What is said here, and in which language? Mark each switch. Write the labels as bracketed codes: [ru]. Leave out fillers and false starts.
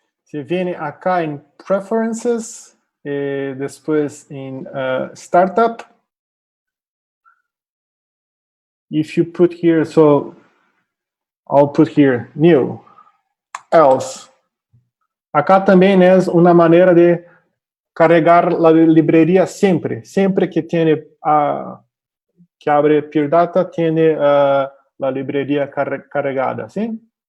[es] Se viene acá en Preferences, después en Startup. [en] If you put here, so I'll put here New, Else. [es] Acá también es una manera de cargar la librería siempre. Siempre que tiene, que abre Puredata, tiene la librería cargada, ¿sí?